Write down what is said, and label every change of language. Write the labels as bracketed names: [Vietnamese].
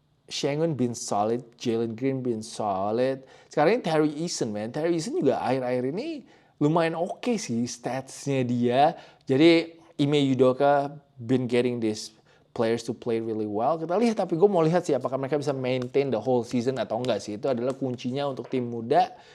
[English] Sengun been solid, Jalen Green been solid. [Indonesian] Sekarang ini Tari Eason, man. Tari Eason juga akhir-akhir ini lumayan oke sih statsnya dia. [English] Jadi Ime Udoka been getting this players to play really well. [Indonesian] Kita lihat, tapi gue mau lihat sih apakah mereka bisa [English] maintain the whole season [Indonesian] atau enggak sih. Itu adalah kuncinya untuk tim muda.